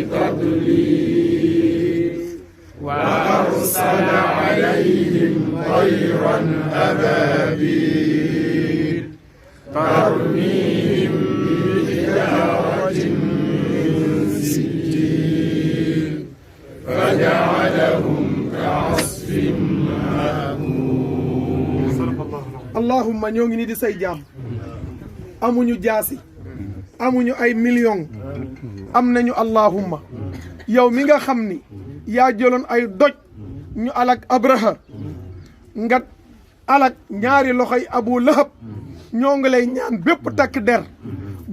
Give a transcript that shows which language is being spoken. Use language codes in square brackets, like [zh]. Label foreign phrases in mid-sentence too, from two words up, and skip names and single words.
[ar] تضليل وأرسل عليهم طيرا أبابيل ترميهم بحجارة من سجيل فجعلهم كعصف مأكول [wo] allahumma ñoo ngi ni di say jaam amuñu jaasi amuñu ay million am nañu allahumma yow mi nga xam ni yaa jëloon ay doj ñu alak abraha nga alak ñaari loxoy abu lahab ñoo ngi lay ñaan bépp takk der bu